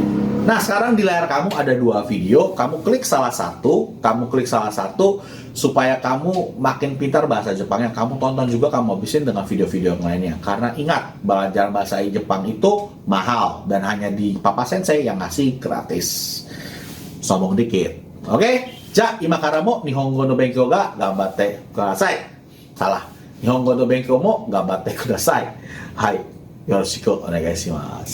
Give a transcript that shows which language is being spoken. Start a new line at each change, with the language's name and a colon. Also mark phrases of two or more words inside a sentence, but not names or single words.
Indonesian: Nah, sekarang di layar kamu ada 2 video, kamu klik salah satu supaya kamu makin pintar bahasa Jepangnya. Kamu tonton juga, kamu habisin dengan video-video yang lainnya. Karena ingat, belajar bahasa Jepang itu mahal dan hanya di Papa Sensei yang ngasih gratis. Sombong dikit. Oke?
Japanese: じゃ、今からも日本語の勉強が頑張ってください. Salah. 日本語の勉強も頑張ってください. Hai. よろしくお願いします.